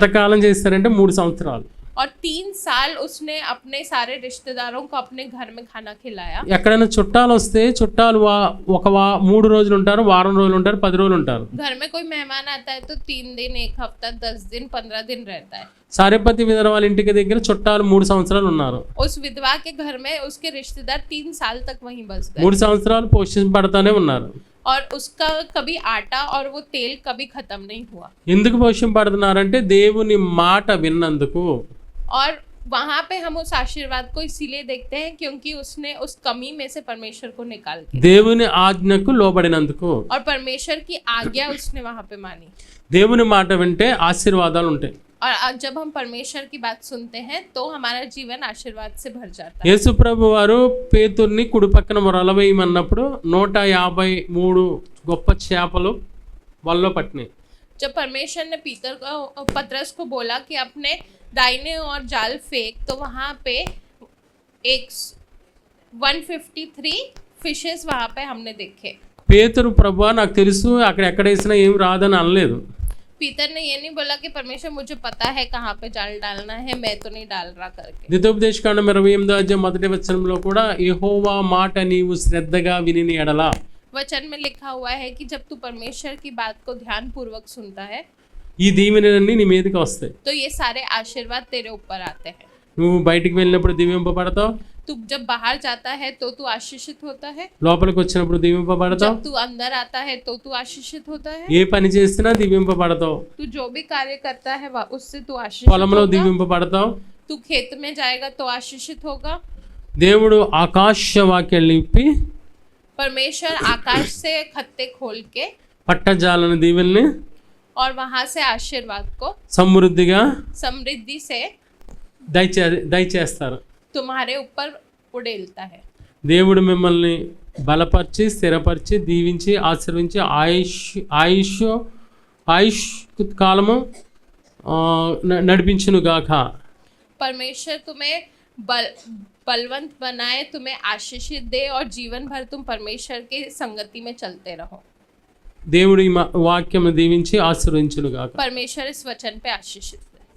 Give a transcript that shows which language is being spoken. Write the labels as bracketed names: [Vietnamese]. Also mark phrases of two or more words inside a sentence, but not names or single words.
[Telugu] ఎంతకాలం చేస్తారంటే 3 సంవత్సరాలు. [Hindi] और 3 साल उसने अपने सारे रिश्तेदारों को अपने घर में खाना खिलाया. [Telugu] ఎక్కడైనా చుట్టాలు వస్తే చుట్టాలు 3 రోజులు ఉంటారు, వారం రోజులు ఉంటారు, 10 రోజులు ఉంటారు. [Hindi] घर में कोई मेहमान आता है तो 3 दिन, 1 हफ्ता, 10 दिन, 15 दिन रहता है. [Telugu] సారేపత్తి విధవ వాళ్ళ ఇంటికి దగ్గర చుట్టాలు 3 సంవత్సరాలు ఉన్నారు. [Hindi] उस विधवा के घर में उसके रिश्तेदार 3 साल तक वहीं बस गए [Telugu] 3 సంవత్సరాలు పోషింపబడతానే ఉన్నారు. [Hindi] और उसका कभी आटा और वो तेल कभी खत्म नहीं हुआ. [Telugu] ఎందుకు పోషింపబడుతున్నారంటే దేవుని మాట విన్నందుకు. [Hindi] और वहाँ पे हम उस आशीर्वाद को इसीलिए देखते हैं क्योंकि उसने उस कमी में से परमेश्वर को निकाल के [Telugu] దేవుని ఆజ్ఞకు లోబడినందుకు. [Hindi] और परमेश्वर की आज्ञा उसने वहाँ पे मानी. [Telugu] దేవుని మాట వింటే ఆశీర్వాదాలు ఉంటాయి. [Hindi] और जब हम परमेश्वर की बात सुनते हैं तो हमारा जीवन आशीर्वाद से भर जाता है. [Telugu] యేసు ప్రభు వారు పేతుర్ని కుడి పక్కన మొరలవేయమన్నప్పుడు 153 గొప్ప చేపలు వలలో పట్టినాయి. [Hindi] जब परमेश्वर ने पतरस को बोला कि अपने दाहिने और जाल फेंक तो वहाँ पे 153 फिशेस वहाँ पे हमने देखे. [Telugu] పేతురు ప్రభువా నాకు తెలుసు అక్కడ ఎక్కడ వేసినా ఏం రాదని అనలేదు. [Hindi] पीतर ने ये नहीं बोला कि परमेश्वर मुझे पता है कहाँ पे जाल डालना है, मैं तो नहीं डाल रहा करके. [Telugu] ద్వితోపదేశకాండం 28వ అధ్యాయం 1వ వచనంలో కూడా యెహోవా మాట నీవు శ్రద్ధగా విని ఎడల. [Hindi] वचन में लिखा हुआ है कि जब तू परमेश्वर की बात को ध्यान पूर्वक सुनता है [Telugu] ఈ దీవెనలన్నీ నీ మీదకి వస్తాయి. [Hindi] तो ये सारे आशीर्वाद तेरे ऊपर आते हैं. [Telugu] నువ్వు బయటికి వెళ్ళినప్పుడు దీవింపబడతావు, [Hindi] तू जब बाहर जाता है तो तू आशीषित होता है, [Telugu] లోపలికి వచ్చినప్పుడు దీవింపబడతావు, [Hindi] जब तू अंदर आता है तो तू आशीषित होता है, [Telugu] ఏ పని చేసినా దీవింపబడతావు, [Hindi] तू जो भी कार्य करता है उससे तू आशीषित [Telugu] పొలంలో [Hindi] होगा, [Telugu] దీవింపబడతావు. [Hindi] तू खेत में जाएगा तो आशीषित होगा. [Telugu] దేవుడు ఆకాశ వాక్యాలు ఇప్పి [Hindi] परमेश्वर आकाश से खत्ते खोल के [Telugu] పట్టజాలని దీవెల్ని [Hindi] और वहां से आशीर्वाद को [Telugu] సమృద్ధిగా [Hindi] समृद्धि से [Telugu] దయచేస్తారు. [Hindi] तुम्हारे ऊपर उड़ेलता है. [Telugu] దేవుడు మిమ్మల్ని బలపరిచి స్థిరపరిచి దీవించి ఆశీర్వించి ఆయుష్ కాలము నడిపించును గాక. [Hindi] परमेश्वर तुम्हें बलवंत बनाए, तुम्हें आशीषित दे और जीवन भर तुम परमेश्वर के संगति में चलते रहो. [Telugu] దేవుడు ఈ వాక్యం దీవించి ఆశీర్వించును గాక. [Hindi] परमेश्वर इस वचन पे आशीषित दे.